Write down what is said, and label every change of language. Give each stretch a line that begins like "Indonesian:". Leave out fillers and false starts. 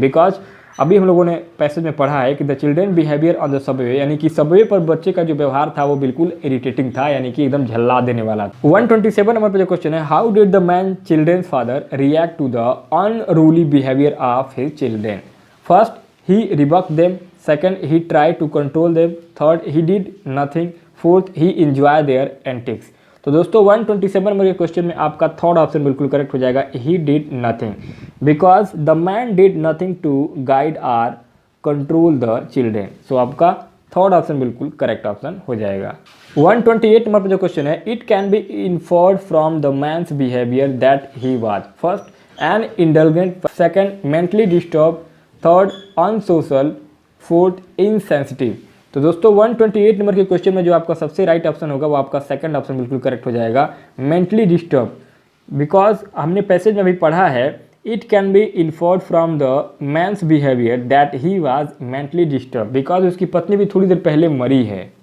Hindi: Because अभी हम लोगों ने पैसेज में पढ़ा है कि
English: the children behaviour on the subway,
Hindi: यानी कि सबवे पर बच्चे का जो व्यवहार था वो बिल्कुल इरिटेटिंग था, यानी कि एकदम झल्ला देने वाला था।
English: 127
Hindi: नंबर पर जो क्वेश्चन है,
English: How did the man children's father react to the unruly behaviour of his children? First, he rebuked them. Second, he tried to control them. Third, he did nothing. Fourth, he enjoyed their antics.
Hindi: तो दोस्तों 127 number के question में आपका third option बिल्कुल correct हो जाएगा,
English: he did nothing, because the man did nothing to guide or control the children.
Hindi: So आपका third option बिल्कुल करेक्ट ऑप्शन हो जाएगा।
English: 128
Hindi: नंबर पर जो क्वेश्चन है,
English: it can be inferred from the man's behavior that he was first an indulgent, second mentally disturbed, third unsocial, fourth insensitive.
Hindi: तो दोस्तों 128 number के क्वेश्चन में जो आपका सबसे राइट ऑप्शन होगा वो आपका सेकंड ऑप्शन बिल्कुल करेक्ट हो जाएगा,
English: Mentally disturb.
Hindi: बिकॉज हमने पैसेज में भी पढ़ा है,
English: it can be inferred from the man's behaviour that he was mentally disturb,
Hindi: because उसकी पत्नी भी थोड़ी देर पहले मरी है।